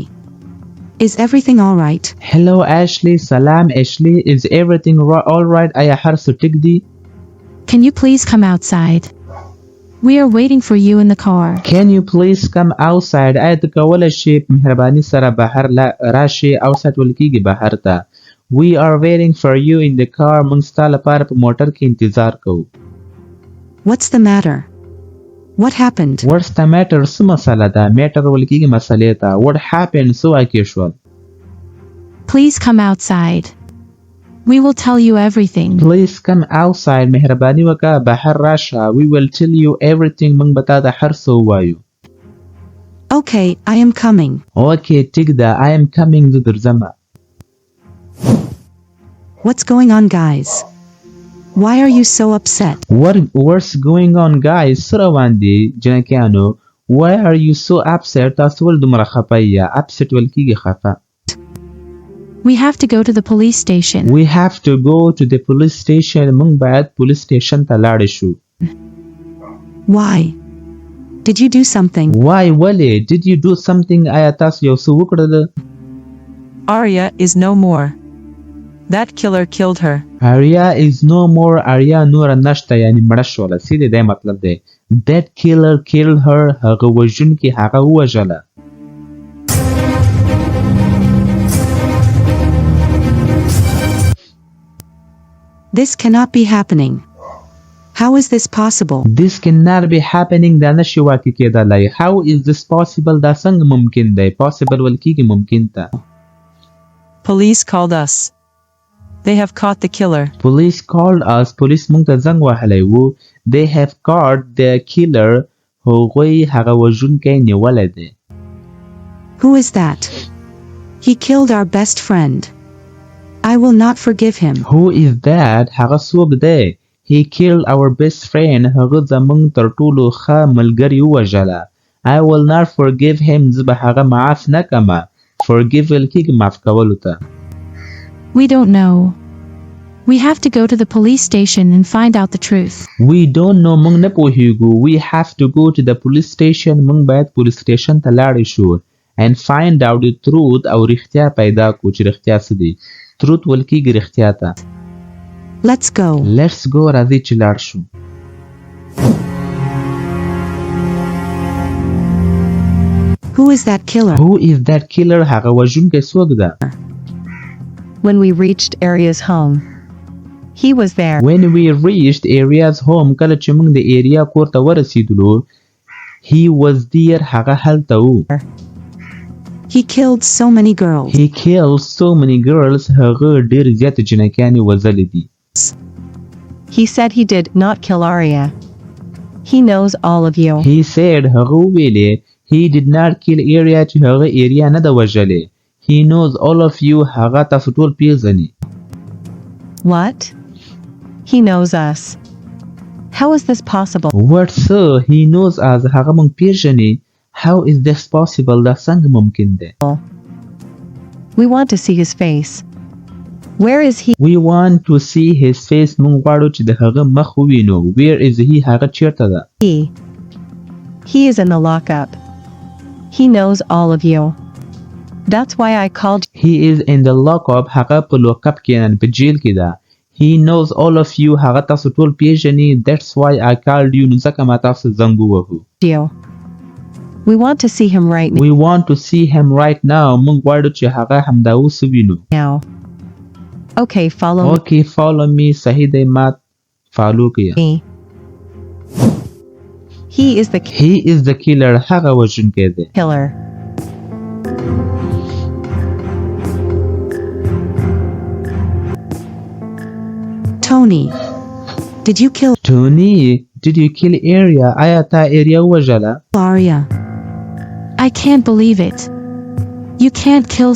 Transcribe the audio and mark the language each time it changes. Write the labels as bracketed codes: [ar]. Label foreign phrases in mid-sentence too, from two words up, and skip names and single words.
[en] Is everything all right? Hello, Ashley. سلام Ashley. Is everything all right? [ps] آیا هر څه ټیک دي؟ [en] Can you please come outside? We are waiting for you in the car. Can you please come outside? [ps] آیا ته کولی شې په مهرباني سره بهر راشې. outside ویل کېږي بهر ته. [en] We are waiting for you in the car. [ps] موږ ستا لپاره په موټر کې انتظار کوو. [en] What's the matter? What happened? What's the matter [ps] څه مسله ده matter ویل کېږي مسلې ته [en] what happened [ps] څه واقع شول [en] Please come outside. We will tell you everything. Please come outside [ps] مهرباني وکړه بهر راشه [en] we will tell you everything [ps] موږ به تا ته هر څه ووایو [en] Okay, I am coming. [ps] Okay ټیک ده [en] I am coming [ps] زه درځمه [en] What's going on, guys? Why are you so upset? What's going on guys [ps] څه روان دي جنکیانو [en] Why are you so upset [ps] تاسو ول دومره خفه یا upset ویل کېږي خفه [en] We have to go to the police station. We have to go to the police station [ps] موږ باید [en] police station [ps] ته لاړ شو [en] Why? Did you do something? [ps] Why ولې [en] Did you do something [ps] آیا تاسو یو څه وکړل [en] Arya is no more. That killer killed her. Arya is no more [ps] Arya نور نشته یعنی مړه شوله سیده دی مطلب دی [en] That killer killed her [ps] هغه وژونکي هغه ووژله [en] This cannot be happening. How is this possible? This cannot be happening [ps] دا نشي واقع کېدلی [en] How is this possible [ps] دا څنګه ممکن دی Possible ویل کېږي ممکن ته [en] Police called us. They have caught the killer. Police called us [ps] Police موږ ته زنګ وهلی و [en] They have caught the killer [ps] هغوی هغه وژونکی نیولی دی [en] Who is that? He killed our best friend. I will not forgive him. Who is that [ps] هغه څوک دی [en] He killed our best friend [ps] هغه زموږ تر ټولو ښه ملګري ووژله [en] I will not forgive him [ps] زه به هغه معاف نه کړمه Forgive ویل کېږي معاف کولو ته [en] We don't know. We have to go to the police station and find out the truth. We don't know [ps] موږ نه پوهیږو [en] We have to go to the police station [ps] موږ باید [en] police station [ps] ته لاړ شو [en] and find out the truth [ps] او رښتیا پیدا کړو چې رښتیا څه دی Truth ویل کېږي رښتیا ته [en] Let's go. Let's go [ps] راځئ چې لاړ شو [en] Who is that killer? Who is that killer [ps] هغه وژونکی څوک ده [en] When we reached Arya's home, he was there. When we reached Aria's home [ps] کله چې موږ د ایریا کور ته ورسېدلو [en] He was there [ps] هغه هلته و [en] He killed so many girls. He killed so many girls [ps] هغه ډېر زیاتې جنکیانې وژلې دي [en] He said he did not kill Arya. He knows all of you. He said [ps] هغه وویلې [en] He did not kill Arya [ps] چې هغه ایریا نه ده وژلې [en] He knows all of you [ps] هغه تاسو ټول پیژني [en] What? He knows us. How is this possible? What so? He knows us [ps] هغه موږ پیژني [en] How is this possible [ps] دا څنګه ممکن دی [en] We want to see his face. Where is he? We want to see his face [ps] موږ غواړو چې د هغه مخ ووینو [en] Where is he [ps] هغه چیرته ده [en] He is in the lockup. He knows all of you. That's why I called you. He is in the lockup [ps] هغه په لوکاپ کې نه په جیل کې ده [en] He knows all of you [ps] هغه تاسو ټول پیژني [en] That's why I called you [ps] نو ځکه ما تاسو زنګ ووهو [en] We want to see him right We want to see him right now [ps] موږ غواړو چې هغه همدا اوس ووینو [en] now. Okay, follow Okay follow me [ps] صحیح دی ما فالو کړئ [en] me. He is the [ps] killer هغه وژونکی دی [en] killer. Tony, did you kill Tony did you kill Arya [ps] آیا تا ایریا وژله [en] Arya? I can't believe it. You can't kill